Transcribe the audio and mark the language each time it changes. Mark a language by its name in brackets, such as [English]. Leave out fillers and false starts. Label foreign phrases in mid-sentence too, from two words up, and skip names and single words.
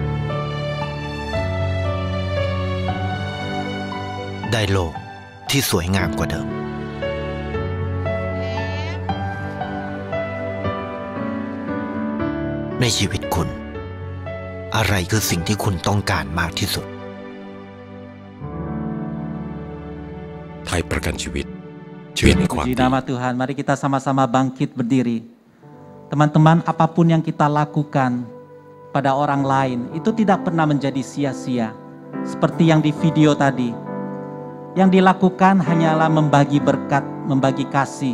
[Thai] ได้โลกที่สวยงามกว่าเดิมในชีวิตคุณอะไรคือสิ่งที่คุณต้องการมากที่สุด ไทยประกันชีวิตเชื่อในความ [Indonesian] Puji [Thai] ดี [Indonesian] nama Tuhan, mari kita sama-sama bangkit berdiri. Teman-teman, apapun yang kita lakukan pada orang lain itu tidak pernah menjadi sia-sia. Seperti yang di video tadi. Yang dilakukan hanyalah membagi berkat, membagi kasih.